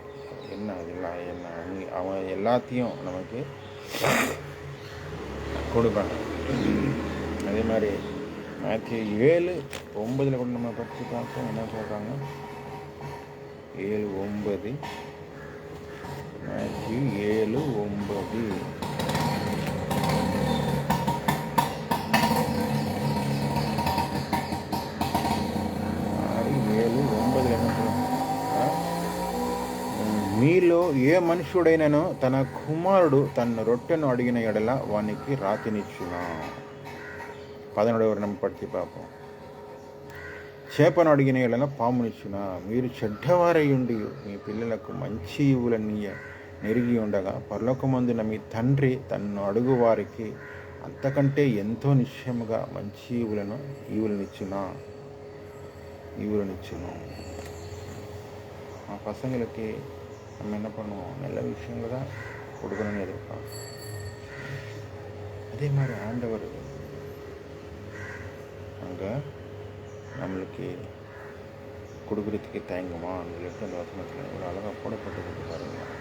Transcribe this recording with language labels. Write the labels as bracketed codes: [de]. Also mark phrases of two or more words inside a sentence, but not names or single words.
[ta] என்ன அதெல்லாம் என்ன அவன் எல்லாத்தையும் நமக்கு கொடுப்பாங்க. அதே மாதிரி மாத்யூ 7:9 கூட நம்ம படித்து பார்த்தோம். என்ன சொல்கிறாங்க. [te] 7:9 மாத்யூ 7:9 మీలో ఏ మనుషుడైనను తన కుమారుడు తన రొట్టెను అడిగిన ఎడల వానికి రాతినిచ్చునా. [ta] 11 நம்ம படித்து பார்ப்போம். [te] చేపను అడిగిన ఎడల పామునిచ్చునా. మీరు చెడ్డవారయుండి మీ పిల్లలకు మంచి ఈవులని నెరిగి ఉండగా పరలోకమందున మీ తండ్రి తన్ను అడుగు వారికి అంతకంటే ఎంతో నిశ్చయముగా మంచి ఈవులనిచ్చునా. [ta] பசங்களுக்கு நம்ம என்ன பண்ணுவோம், நல்ல விஷயங்களை தான் கொடுக்கணும்னு எதிர்பார்ப்போம். அதே மாதிரி ஆண்டவர் அங்கே நம்மளுக்கு கொடுக்குறதுக்கு தயங்குமான்னு சொல்லிட்டு அந்த வசனத்தில் ஒரு அழகாக போடப்பட்டு பாருங்க.